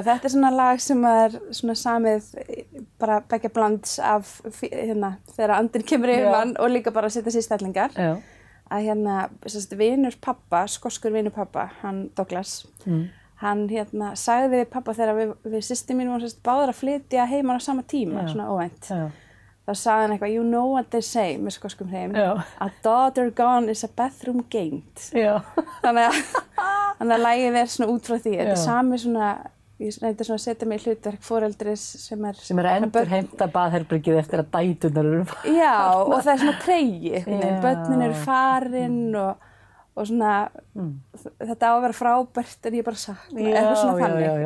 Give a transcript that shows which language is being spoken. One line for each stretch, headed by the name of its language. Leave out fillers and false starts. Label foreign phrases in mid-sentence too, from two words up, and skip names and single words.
Icelandic: þetta svona lag sem svona samið bara beggja blands af þegar andinn kemur yfir mann og líka bara að setja sig í stellingar. Að vinur pappa, skoskur vinur pappa, hann Douglas, hann sagði við pappa þegar við systir mín vorum báðar að flytja heima á sama tíma, svona óvænt. Þá sagði hann eitthvað,
English: you know what they say,
Icelandic: með skoskum hreim,
English: a daughter gone is a bathroom gained.
Icelandic: Þannig að lagið svona út frá því. Þetta sami svona, ég reyndi svona að setja mig í hlutverk foreldris sem að endurheimta baðherbergið eftir að dæturnar eru farin. Já, og það svona tregi, börnin eru farin og svona, þetta á að vera frábært en ég bara sakna, eitthvað svona þannig.